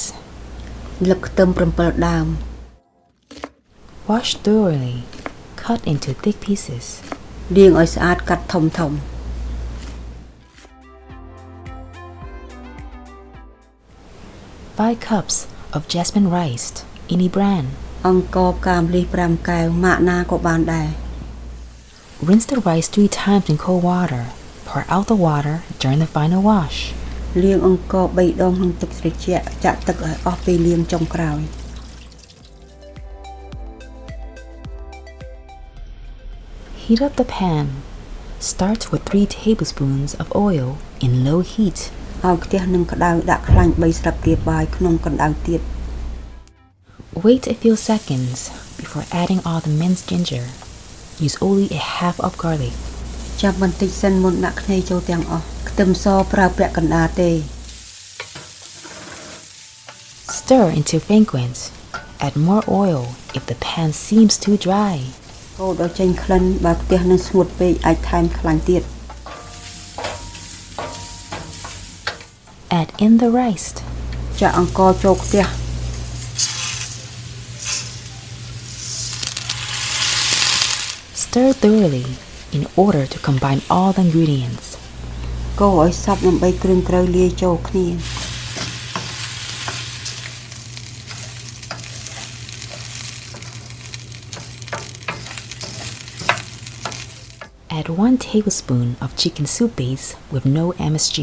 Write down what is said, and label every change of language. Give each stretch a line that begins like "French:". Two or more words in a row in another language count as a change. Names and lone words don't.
Khmer: លឹកខ្ទឹម7ដើម
English: Wash thoroughly. Cut into thick pieces.
Khmer: លាងឲ្យស្អាតកាត់ធំៗ
English: 5 cups of jasmine rice, any brand.
Khmer: អង្ករផ្កាម្លិះ5កែវម៉ាកណាក៏បានដែរ
English: Rinse the rice 3 times in cold water. Pour out the water during the final wash.
Khmer: លាងអង្ករ3ដងក្នុងទឹកត្រជាក់ចាក់ទឹកឲ្យអស់ពេលលាងចុងក្រោយ
English: Heat up the pan. Start with 3 tablespoons of oil in low heat.
Khmer: ឲ្យខ្ទះនឹងក្តៅដាក់ខ្លាញ់3ស្លាបព្រាបាយក្នុងកម្ដៅទៀត
English: Wait a few seconds before adding all the minced ginger. Use only a half of garlic.
Khmer: ចាំបន្តិចសិនមុនដាក់ខ្ញីចូលទាំងអស់ខ្ទឹមសប្រើពាក់កណ្ដាលទេ
English: Stir until fragrant. Add more oil if the pan seems too dry.
Khmer: កូរដល់ចេញក្លិនបើខ្ទះនឹងស្ងួតពេកអាចថែមខ្លាញ់ទៀត
English: Add in the rice.
Khmer: ចាក់អង្ករចូលខ្ទះ
English: Stir thoroughly in order to combine all the ingredients.
Khmer: កូរឲ្យសព្វដើម្បីគ្រឿងក្រៅលាយចូលគ្នា
English: Add 1 tablespoon of chicken soup base with no MSG.